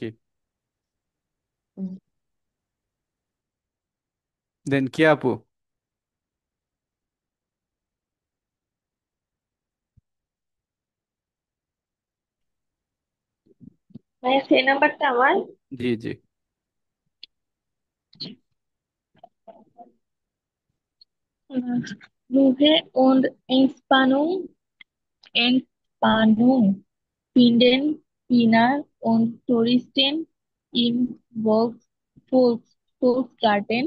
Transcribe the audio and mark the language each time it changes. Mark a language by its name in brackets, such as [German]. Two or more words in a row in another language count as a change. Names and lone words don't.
[Bangla] হুম। দেন কি আপু? ভাইয়া সেই নাম্বারটা আমার। জি জি। [German] Ruhe und Entspannung finden Wiener und Touristen im Volksgarten.